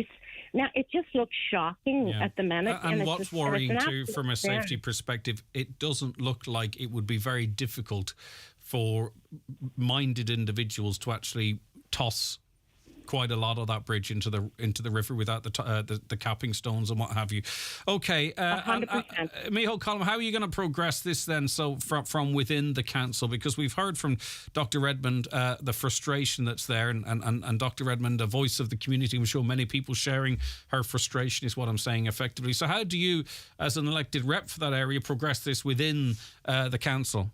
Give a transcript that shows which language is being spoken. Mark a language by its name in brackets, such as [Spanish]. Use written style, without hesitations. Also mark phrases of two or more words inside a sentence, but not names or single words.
[English] Now, it just looks shocking at the minute. And what's worrying too, from a safety perspective, it doesn't look like it would be very difficult for minded individuals to actually toss quite a lot of that bridge into the river without the capping stones and what have you. Okay, 100%. Micheál Colm, how are you going to progress this then? So from within the council, because we've heard from Dr. Redmond the frustration that's there, and Dr. Redmond, a voice of the community. I'm sure many people sharing her frustration is what I'm saying effectively. So how do you, as an elected rep for that area, progress this within the council?